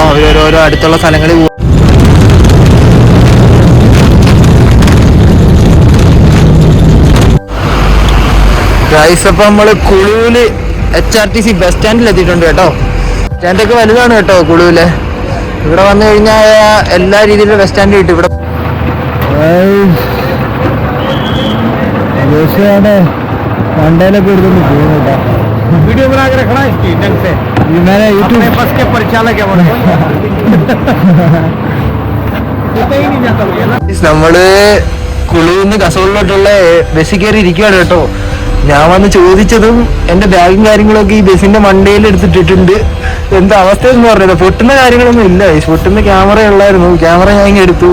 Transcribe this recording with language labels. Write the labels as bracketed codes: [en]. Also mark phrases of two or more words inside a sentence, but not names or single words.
[ml] അവരോരോ അടുത്തുള്ള സ്ഥലങ്ങളിൽ പോകും. ഗൈസ് അപ്പൊ നമ്മള് കുളുവില് HRTC ബസ് സ്റ്റാൻഡിൽ എത്തിയിട്ടുണ്ട് കേട്ടോ. സ്റ്റാൻഡൊക്കെ വലുതാണ് കേട്ടോ കുളുവില്. ഇവിടെ വന്നു കഴിഞ്ഞാൽ എല്ലാ രീതിയിലുള്ള ബസ് സ്റ്റാൻഡ് കിട്ടും ഇവിടെ. മണ്ടയിലൊക്കെ എടുത്തൊന്ന് പോകും കേട്ടോ. [hi] वीडियो बना के रखना है इसकी ढंग से, ये मैंने YouTube बस के परिचालक है बोले [ml] നമ്മള് കുളുവിന്ന് കസോളിലോട്ടുള്ള ബസ്സിൽ കയറി ഇരിക്കുകയാണ് കേട്ടോ. ഞാൻ വന്ന് ചോദിച്ചതും എന്റെ ബാഗും കാര്യങ്ങളൊക്കെ ഈ ബസ്സിന്റെ മണ്ടയിൽ എടുത്തിട്ടിട്ടുണ്ട്. എന്താ അവസ്ഥ എന്ന് പറഞ്ഞത്, പൊട്ടുന്ന കാര്യങ്ങളൊന്നും ഇല്ല. പൊട്ടുന്ന ക്യാമറ ഉള്ളായിരുന്നു, ക്യാമറ ഞാൻ ഇങ്ങനെ എടുത്തു.